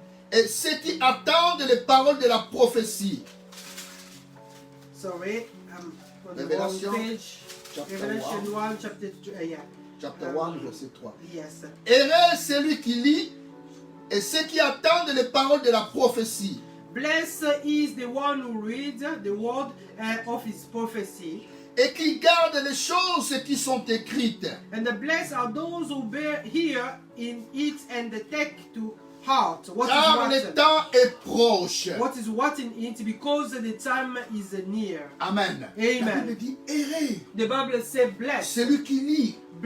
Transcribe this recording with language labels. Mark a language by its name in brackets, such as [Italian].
[French] Et ceux qui attendent les paroles de la prophétie. [English] Sorry, on the wrong Revelation page. chapter Revelation 1, chapter 2, yeah. Chapter 1, verset 3. Yes. [French] Heureux celui qui lit et ceux qui attendent les paroles de la prophétie. [English] Blessed is the one who reads the word of his prophecy, [French] Et qui gardent les choses qui sont écrites. [English] and the blessed are those who hear in it and take to heart [French] Car le temps est proche. [English] what is what in it, because the time is near. Amen. Amen. [French] La Bible dit heureux [English] The Bible says blessed. [French] celui qui lit et